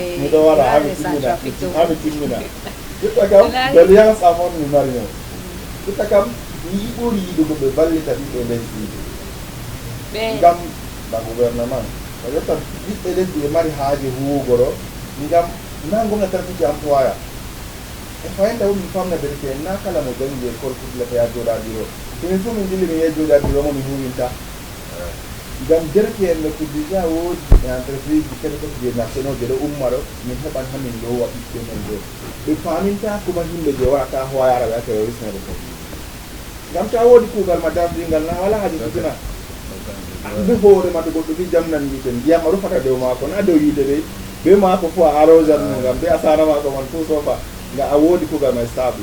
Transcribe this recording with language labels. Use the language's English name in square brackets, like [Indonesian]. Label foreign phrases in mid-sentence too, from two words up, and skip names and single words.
[Fula] miɗo wara hami timmina ƴetta kam d'alliance amon mi mari noon ƴetta kam yi ɓuri yiɗugo ɓe ballita ɓiɓɓe lesdiɓe ngam ba gouvernement a ƴetta ɓiɓɓe lesdi ɓe mari haaji huwugoro ngam na gomna tan fiti employa e fayinta wo min famna berke na kala mo jangi école fuɗɗilata ya jooɗadiro somin fof min dilli mi ye jooɗadiro mo mi huwinta ngam derke en no ko déjà woodi entreprise ji kadi kadi je nationaux je ɗo ummaro min heɓan hamin lowa ɓiɓɓe men ɗo ɓe faminta kuma yimɓe je warata hoyara ɓe ake wisnede fof ngam ta woodi kuugal ma dafdingal na wala haaji fitina ɓe hoore ma to goɗɗo wi jamnan yiite ndiyam a rufata dow maako na dow yiite ɓe be maako fof a arrosan mo ngam ɓe a sara maako man tout sofa nga a woodi kuugal ma stable